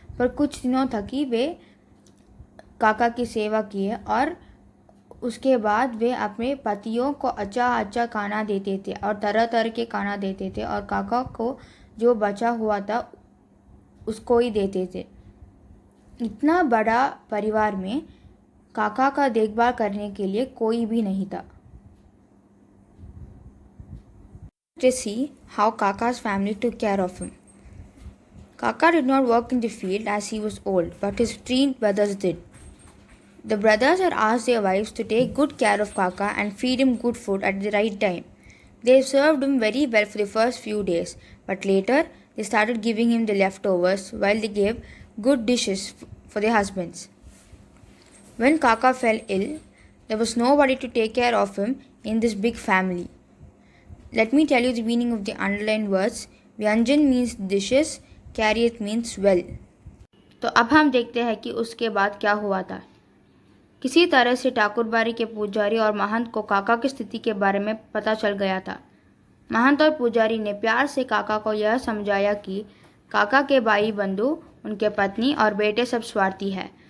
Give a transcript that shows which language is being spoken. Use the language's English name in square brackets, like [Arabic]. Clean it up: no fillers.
[Hindi] पर कुछ दिनों तक ही वे काका की सेवा किए और उसके बाद वे अपने पतियों को अच्छा अच्छा खाना देते थे और तरह तरह के खाना देते थे और काका को जो बचा हुआ था उसको ही देते थे। इतना बड़ा परिवार में काका का देखभाल करने के लिए कोई भी नहीं था। [English] Let's see how Kaka's family took care of him. Kaka did not work in the field as he was old, but his 3 brothers did. The brothers had asked their wives to take good care of Kaka and feed him good food at the right time. They served him very well for the first few days, but later they started giving him the leftovers while they gave good dishes for their husbands. When Kaka fell ill, there was nobody to take care of him in this big family. Let me tell you the meaning of the underlined words. Vyanjan means dishes, Karyat means well. [Hindi] तो अब हम देखते हैं कि उसके बाद क्या हुआ था। किसी तरह से ठाकुरबाड़ी के पुजारी और महंत को काका की स्थिति के बारे में पता चल गया था। महंत और पुजारी ने प्यार से काका को यह समझाया कि काका के भाई बंधु, उनके पत्नी और बेटे सब स्वार्थी है।